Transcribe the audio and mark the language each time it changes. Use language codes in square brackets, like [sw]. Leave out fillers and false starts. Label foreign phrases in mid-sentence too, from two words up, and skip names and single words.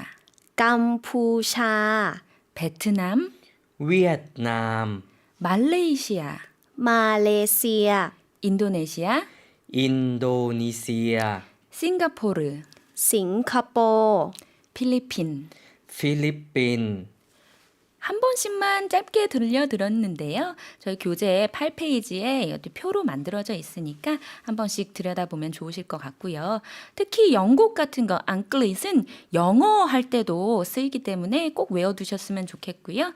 [th] กัมพูชา [ko] 베트남, [th] เวียดนาม [ko] 말레이시아, [th] มาเลเซีย [ko] 인도네시아, [th] อินโดนีเซีย [ko] 싱가포르, [th] สิงคโปร์ [ko] 필리핀. [th] ฟิลิปปินส์ [ko] 한 번씩만 짧게 들려드렸는데요. 저희 교재 8페이지에 표로 만들어져 있으니까 한 번씩 들여다보면 좋으실 것 같고요. 특히 영국 같은 거, 앙클릿은 영어 할 때도 쓰이기 때문에 꼭 외워두셨으면 좋겠고요.